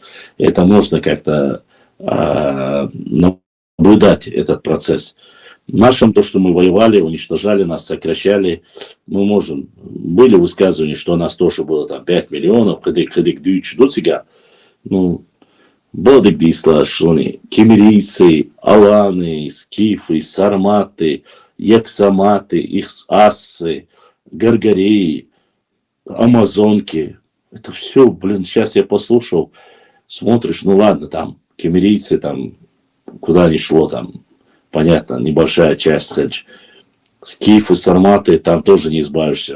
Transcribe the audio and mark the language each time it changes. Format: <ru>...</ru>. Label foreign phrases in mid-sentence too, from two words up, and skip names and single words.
<ru>Это можно как-то наблюдать, этот процесс. Нашим то, что мы воевали, уничтожали нас, сокращали, мы можем. Были высказывания, что у нас тоже было там 5 миллионов, ну, Балдыгдисла, шони, кемерийцы, аланы, скифы, сарматы, яксаматы, их ассы, гаргареи, амазонки. Это все, блин, сейчас я послушал, смотришь, ну ладно, там, кемерийцы, там, куда ни шло, там, понятно, небольшая часть, скифы, сарматы, там тоже не избавишься.</ru>